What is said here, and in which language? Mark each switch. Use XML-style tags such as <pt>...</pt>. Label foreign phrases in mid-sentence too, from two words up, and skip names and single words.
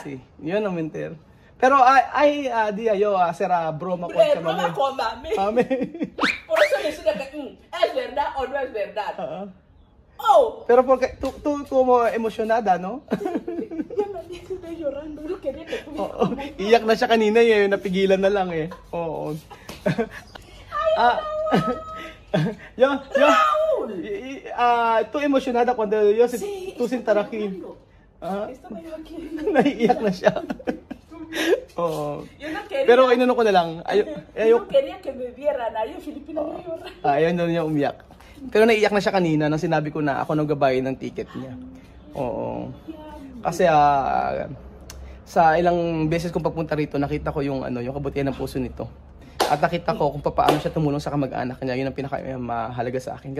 <es>sí. Yo no mentir. Pero hay día yo hacer broma con Broma con mami. Mami. Por eso decía que es verdad o no es verdad. Oh. Pero porque tú como emocionada, no? Ya me estoy llorando, no quería que tú</es> <tl>Iyak na siya kanina eh, napigilan na lang eh. Oo.</tl> <es>Raúl! Tú emocionada cuando yo Sí, tú sin tarakin. Estaba yo aquí.</es> <tl>Naiiyak na siya. Oo.</tl> <es>Yo no quería.</es> <tl>Pero inano ko na lang.</tl> <es>Yo no quería que me vieran. Yo Filipina no llora.</es> <tl>Ayaw na niya umiyak. Pero naiiyak na siya kanina nang sinabi ko na ako nagbabayad ng ticket niya. Oo. Kasi sa ilang beses kong pagpunta rito, nakita ko yung kabutihan ng puso nito. At nakita ko kung paano siya tumulong sa kamag-anak niya. Yun ang pinaka-mahalaga sa akin.</tl>